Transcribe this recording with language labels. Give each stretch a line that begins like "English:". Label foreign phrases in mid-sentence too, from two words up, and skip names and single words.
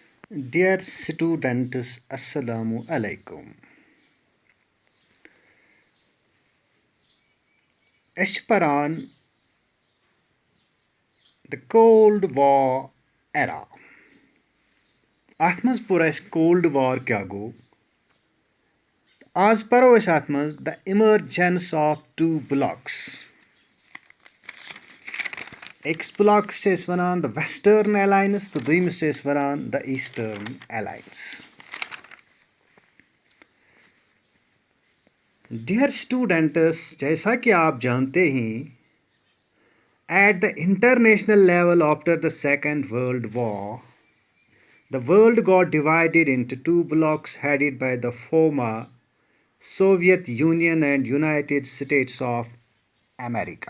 English: Dear students,
Arabic: السلام عليكم.
Kashmiri: أسۍ چھِ پران
English: the Cold War era.
Kashmiri: اَتھ منٛز پوٚر اَسہِ Cold War کیٛاہ گوٚو. آز پَرو أسۍ اَتھ منٛز
English: the emergence of two blocks.
Kashmiri: أکِس بلاکس چھِ أسۍ وَنان
English: the Western Alliance
Kashmiri: تہٕ دوٚیمِس چھِ أسۍ وَنان
English: the Eastern Alliance. Dear students,
Hindi: जैसा कि आप जानते हैं,
English: at the international level after the Second World War, the world got divided into two blocks headed by the former Soviet Union and United States of America.